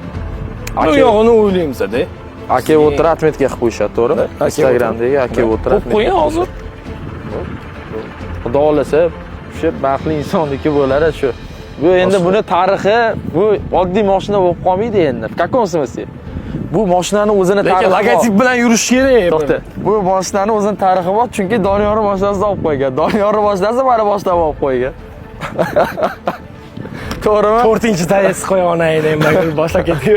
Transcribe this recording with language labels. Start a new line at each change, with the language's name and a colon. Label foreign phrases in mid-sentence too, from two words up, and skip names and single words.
Uzbek: Bu yo'g'ini o'ylaymiz-da. Aka Water atmetga qilib qo'yishadi, to'g'ri? Instagramdagi Aka Water atmet. Qo'ying hozir. Xudo xolasa, shu baxtli insonniki bo'ladi shu. Bu endi buni tarixi, bu oddiy mashina bo'lib qolmaydi endi.
Russian: В каком смысле?
Uzbek: Bu mashinani o'zini tarixi bor. Lekin logotip bilan yurish kerak. To'xta. Bu mashinani o'zini tarixi bor, chunki Doniyorning mashinasini olib qo'ygan. Doniyorning mashinasi mana boshlab olib qo'ygan. To'g'rimi? 4-tayesi qo'ya olmaydi, men boshlab ketdim.